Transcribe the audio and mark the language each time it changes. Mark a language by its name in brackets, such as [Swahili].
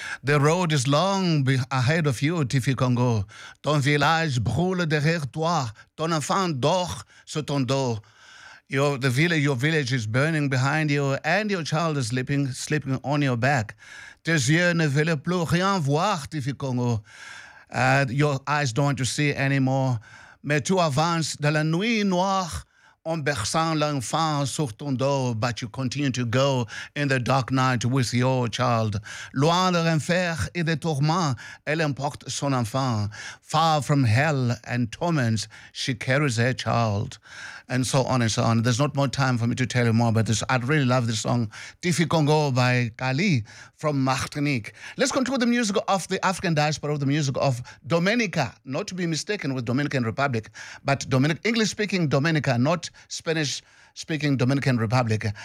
[English] The road is long ahead of you, Tiffy Congo. [French] Ton village brûle derrière toi. Ton enfant dort sur ton dos. [English] Your village is burning behind you and your child is sleeping on your back. [French] Tes yeux ne veulent plus rien voir, Tiffy Congo. [English] Your eyes don't want to see anymore. [French] Mais tu avances dans la nuit noire en berçant l'enfant sur ton dos, [English] but you continue to go in the dark night with your child. [French] Loin de l'enfer et des tourments, elle emporte son enfant. [English] Far from hell and torments, she carries her child. And so on and so on. There's not more time for me to tell you more about this. I'd really love this song, Tiffy Congo by Kali from Martinique. Let's conclude the music of the African diaspora, the music of Dominica, not to be mistaken with Dominican Republic, but English-speaking Dominica, not Spanish-speaking Dominican Republic.